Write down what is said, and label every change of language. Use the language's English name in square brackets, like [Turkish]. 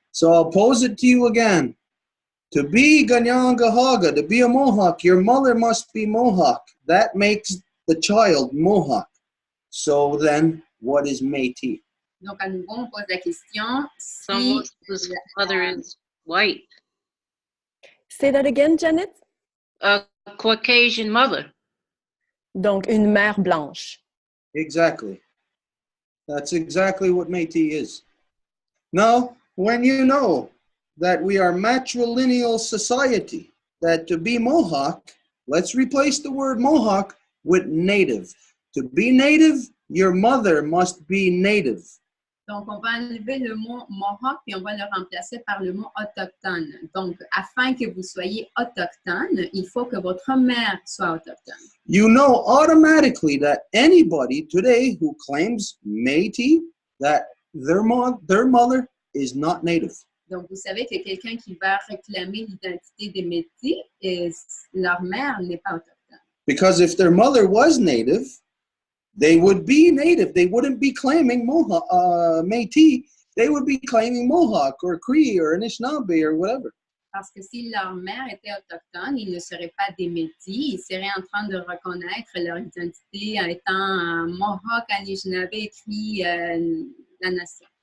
[English] So I'll pose it to you again. To be Ganyangahaga, to be a Mohawk, your mother must be Mohawk. That makes the child Mohawk. So then, what is Métis? [French] Donc, à nouveau, on pose la question. [English] Someone whose mother is white. Say that again, Janet? A Caucasian mother. [French] Donc, une mère blanche. [English] Exactly. That's exactly what Métis is. Now, when you know that we are matrilineal society, that to be Mohawk, let's replace the word Mohawk with native. To be native, your mother must be native. [French] Donc, on va enlever le mot Mohawk puis on va le remplacer par le mot autochtone. Donc, afin que vous soyez autochtone, il faut que votre mère soit autochtone. [English] You know automatically that anybody today who claims Métis, that their mother is not native. [French] Donc, vous savez que quelqu'un qui va réclamer l'identité des Métis, leur mère n'est pas autochtone. [English] Because if their mother was native, they would be native. They wouldn't be claiming Métis. They would be claiming Mohawk or Cree or Anishinaabe or whatever. [French] Parce que si leur mère était autochtone, ils ne seraient pas des Métis. Ils seraient en train de reconnaître leur identité en étant Mohawk, Anishinaabe, Cree, la nation.